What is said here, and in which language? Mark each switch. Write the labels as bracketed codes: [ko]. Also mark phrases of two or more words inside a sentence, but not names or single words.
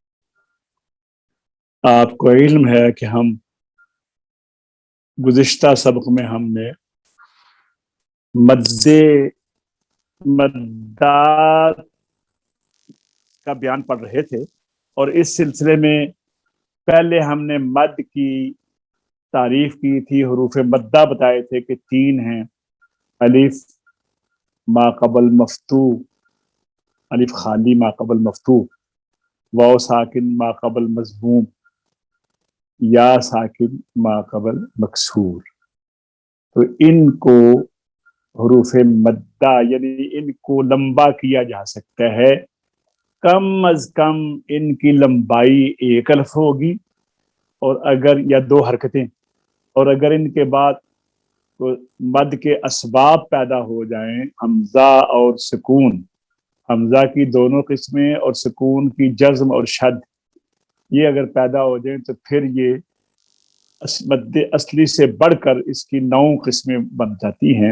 [ur] آپ کو علم ہے کہ ہم گزشتہ سبق میں ہم نے مدات کا بیان پڑھ رہے تھے، اور اس سلسلے میں پہلے ہم نے مد کی تعریف کی تھی. حروف مدہ بتائے تھے کہ 3 ہیں: الف ما قبل مفتوح، الف خالی ما قبل مفتوح، واو ساکن ما قبل مضموم، یا ساکن ما قبل مکسور. تو ان کو حروف مدہ یعنی ان کو لمبا کیا جا سکتا ہے. کم از کم ان کی لمبائی 1 الف ہوگی، اور اگر یا 2 حرکتیں، اور اگر ان کے بعد مد کے اسباب پیدا ہو جائیں، حمزہ اور سکون، حمزہ کی دونوں قسمیں اور سکون کی جزم اور شد، یہ اگر پیدا ہو جائیں تو پھر یہ مد اصلی سے بڑھ کر اس کی 9 قسمیں بن جاتی ہیں.